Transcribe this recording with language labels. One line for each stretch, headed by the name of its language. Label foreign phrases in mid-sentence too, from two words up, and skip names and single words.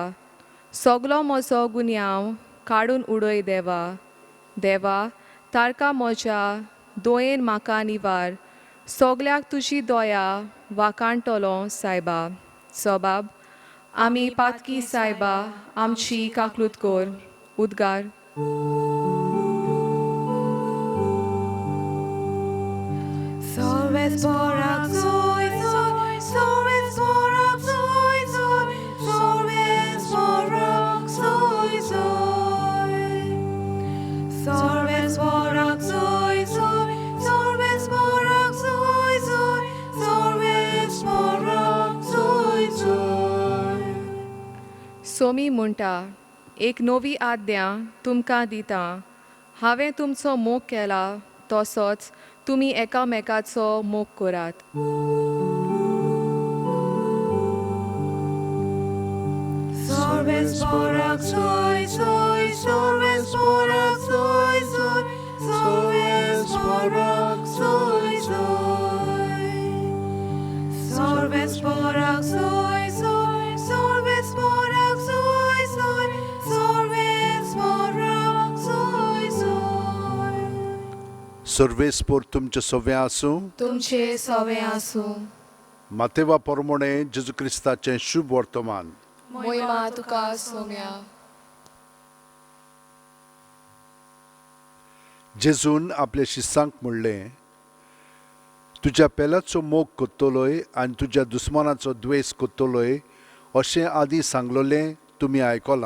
Konkani: सगलो म्हजो गुन्यांव काडून उडय देवा. देवा, तारका म्हज्या दोयेन म्हाका निवार. सोगल्याक तुजी दोया वाकाणटलो सायबा. सोबाब, आमी पातकी सायबा आमची काकलूत कोर. उद्गार. Sorves borak zoy zoy, sorves borak zoy zoy, sorves borak zoy zoy. Sorves borak zoy zoy, sorves borak zoy zoy, sorves borak zoy zoy. सोमी म्हणटा, एक नवी आज्ञा तुमकां दितां. हांवें तुमचो मोग केला तसोच तुमी एकामेकाचो मोग करात. Sorves borak zoy zoy, sorves borak zoy zoy, sorves borak zoy zoy. Sorves borak zoy zoy, sorves borak zoy zoy, sorves borak zoy zoy. सर्वेस्पोर तुमचे सवे आसूं. तुमचे सवे आसूं. मातेवा पोरमोणे जेजू क्रिस्ताचें शुभ वर्तमान. मोहिमा तुका सोम्या. जेजून आपल्या शिसांक म्हणलें, तुज्या पेलाचो मोग कोत्तलोय आनी तुज्या दुस्मानाचो द्वेस कोत्तलोय अशें आदीं सांगलोलें तुमी आयकलां.